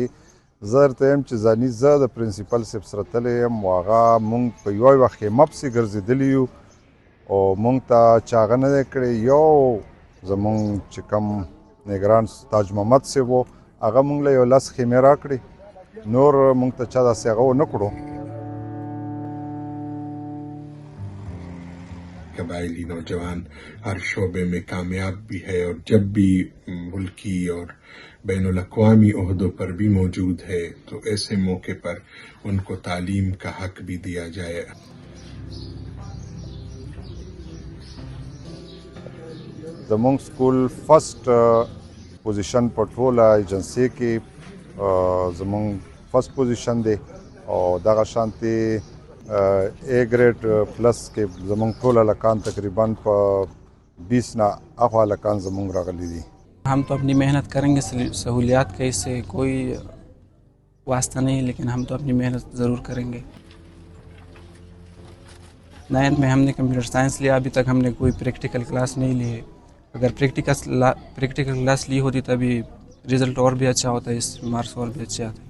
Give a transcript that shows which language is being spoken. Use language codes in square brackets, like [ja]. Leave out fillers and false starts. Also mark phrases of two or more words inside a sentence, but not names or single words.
[ps] زه درته یم چې ځاني زه د پرنسپل صاحب سره تللی یم، او هغه مونږ په یوه خیمه پسې ګرځېدلي یو، او مونږ ته چې هغه نه دی کړی، یو زمونږ چې کوم نګران تاج محمد صاحب و، هغه مونږ له یو 10 خیمې راکړې، نور مونږ ته چا داسې هغه ونه کړو. [ur] قبائلی نوجوان ہر شعبے میں کامیاب بھی ہے اور جب بھی ملکی اور بین الاقوامی عہدوں پر بھی موجود ہے، تو ایسے موقع پر ان کو تعلیم کا حق بھی دیا جائے. [ps] زمونږ [en] school first position [ps] په ټوله ایجنسۍ کې زمونږ [en] first position [ps] دی، او دغه شانتې [en] A grade plus [ps] کې زمونږ ټول هلکان تقریبا په 20 نه اخوا هلکان زمونږ راغلي دي. [ur] ہم تو اپنی محنت کریں گے، سہولیات کا اس سے کوئی واسطہ نہیں، لیکن ہم تو اپنی محنت ضرور کریں گے. 9th میں ہم نے [en] computer science [ur] لیا، ابھی تک ہم نے کوئی [en] practical class [ur] نہیں لی ہے. اگر [en] practical class [ur] لی ہوتی تبھی رزلٹ اور بھی اچھا ہوتا ہے، اس مارکس اور بھی اچھے آتے ہیں.